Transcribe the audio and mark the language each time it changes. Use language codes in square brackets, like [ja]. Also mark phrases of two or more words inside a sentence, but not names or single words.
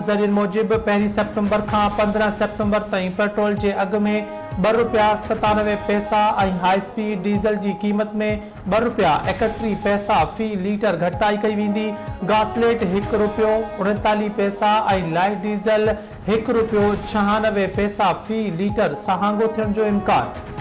[sd] ज़रियन मूजिब 1 सितंबर का 15 सितंबर ताईं पेट्रोल के अघ में ₹2.97 और [en] high speed diesel [sd] की कीमत में ₹2.31 फी लीटर घटाई कई वेंदी। गासलेट ₹1.39 और [en] light diesel [sd] ₹1.96 फी लीटर सहांगो थियण जो इम्कान।